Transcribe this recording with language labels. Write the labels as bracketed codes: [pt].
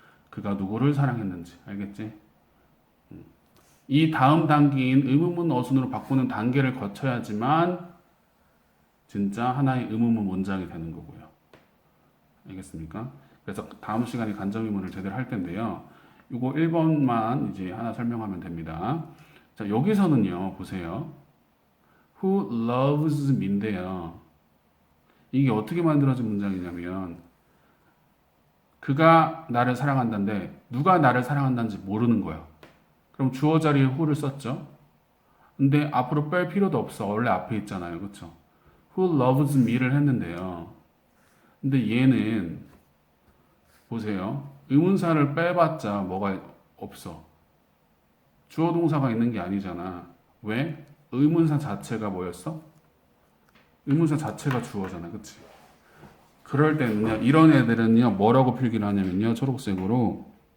[ko] 그가 누구를 사랑했는지. 알겠지? 이 다음 단계인 의문문 어순으로 바꾸는 단계를 거쳐야지만 진짜 하나의 의문문 문장이 되는 거고요. 알겠습니까? 그래서 다음 시간에 간접 의문을 제대로 할 텐데요. 이거 1번만 이제 하나 설명하면 됩니다. 자, 여기서는요, 보세요. [en] Who loves me인데요. [ko] 이게 어떻게 만들어진 문장이냐면, 그가 나를 사랑한다는데, 누가 나를 사랑한다는지 모르는 거야. 그럼 주어 자리에 who를 썼죠. 근데 앞으로 뺄 필요도 없어. 원래 앞에 있잖아요. 그쵸? [en] Who loves me를 [ko] 했는데요. 근데 얘는, 보세요. 의문사를 빼봤자 뭐가 없어. 주어 동사가 있는 게 아니잖아. 왜? 의문사 자체가 뭐였어? 의문사 자체가 주어잖아. 그치? 그럴 때는요, 이런 애들은요, 뭐라고 필기를 하냐면요, 초록색으로.